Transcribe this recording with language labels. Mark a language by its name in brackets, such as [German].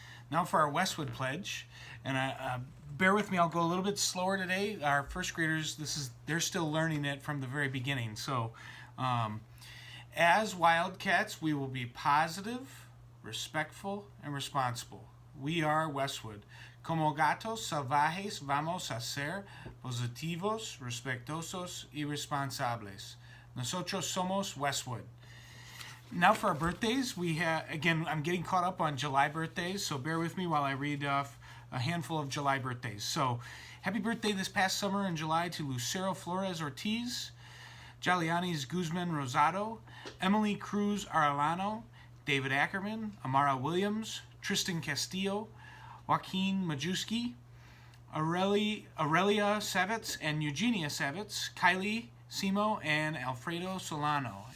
[English] Now for our Westwood Pledge, and bear with me, I'll go a little bit slower today. Our first graders, they're still learning it from the very beginning, so as Wildcats, we will be positive, respectful, and responsible. We are Westwood. [Spanish] Como gatos salvajes vamos a ser positivos, respetuosos y responsables. Nosotros somos Westwood. [English] Now for our birthdays, again, I'm getting caught up on July birthdays, so bear with me while I read off a handful of July birthdays. So, happy birthday this past summer in July to Lucero Flores Ortiz, Jalianis Guzman Rosado, Emily Cruz Arellano, David Ackerman, Amara Williams, Tristan Castillo, Joaquin Majewski, Aurelia Savitz and Eugenia Savitz, Kylie Simo, and Alfredo Solano.